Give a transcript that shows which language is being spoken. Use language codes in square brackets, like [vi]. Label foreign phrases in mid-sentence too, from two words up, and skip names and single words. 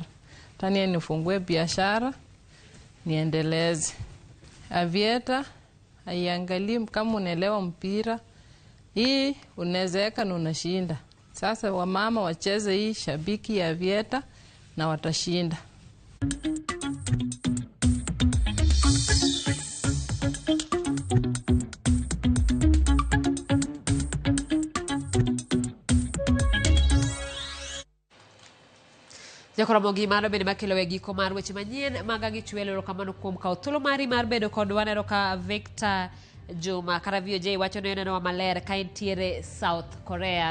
[sw] Tani nifungue biashara, niendeleze. Avieta, haiangalii kama unaelewa mpira. Hii unazeeka na unashinda. Sasa wamama wacheze hii Shabiki ya Avieta na watashinda. [luo] Ramogi mano bende makelo e giko mar weche manyien maga gi chwelo kamano kuom kawo thuolo mari mar bedo kod wanero ka Victor Juma kara VOJ wacho ni neno maler ka entiere South Korea.